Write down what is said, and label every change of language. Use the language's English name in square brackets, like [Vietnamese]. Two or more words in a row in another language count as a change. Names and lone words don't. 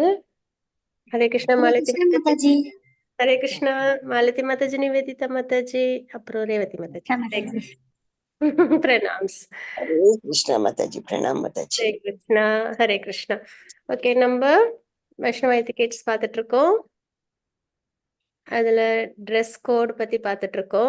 [Sanskrit] हरे कृष्ण मालती माताजी. हरे कृष्ण मालती माताजी, निवेदिता माताजी, [Tamil] அப்புறம் ரேவதி Mataji. [Sanskrit] Pranams. हरे कृष्ण माताजी, प्रणाम माताजी. हरे कृष्ण, हरे कृष्ण. [Tamil] Okay, நம்ம [English] Vaishnava etiquettes [Tamil] பார்த்துட்டு இருக்கோம். அதுல [English] dress code [Tamil] பத்தி பார்த்துட்டு இருக்கோம்.